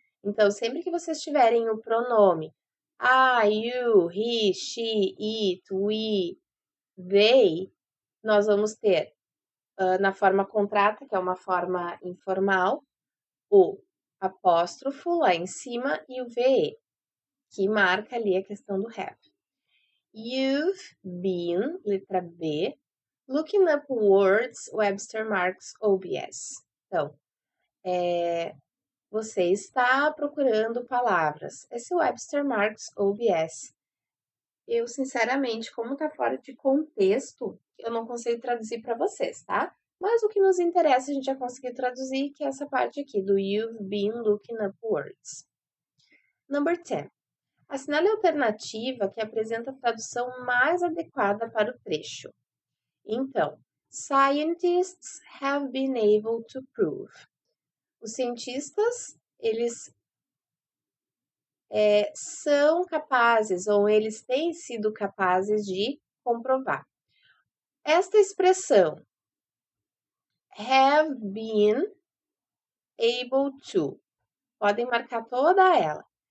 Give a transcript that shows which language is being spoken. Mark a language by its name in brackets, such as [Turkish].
[Portuguese] Então, sempre que vocês tiverem o pronome [English] you, he, she, it, we, they, [Portuguese] nós vamos ter na forma contrata, que é uma forma informal, o apóstrofo lá em cima e o VE, que marca ali a questão do have. [English] You've been, [Portuguese] letra B, [English] looking up words, Webster marks OBS. [Portuguese] Então, você está procurando palavras. Esse [English] Webster marks OBS. [Portuguese] Eu, sinceramente, como tá fora de contexto, eu não consigo traduzir para vocês, tá? Mas o que nos interessa a gente já conseguiu traduzir, que é essa parte aqui, do [English] You've been looking up words. Number 10. [Portuguese] Assinale a alternativa que apresenta a tradução mais adequada para o trecho. [English] Então, scientists have been able to prove. [Portuguese] Os cientistas, eles são capazes, ou eles têm sido capazes de comprovar. Esta expressão, [English] have been able to, [Portuguese] podem marcar toda ela.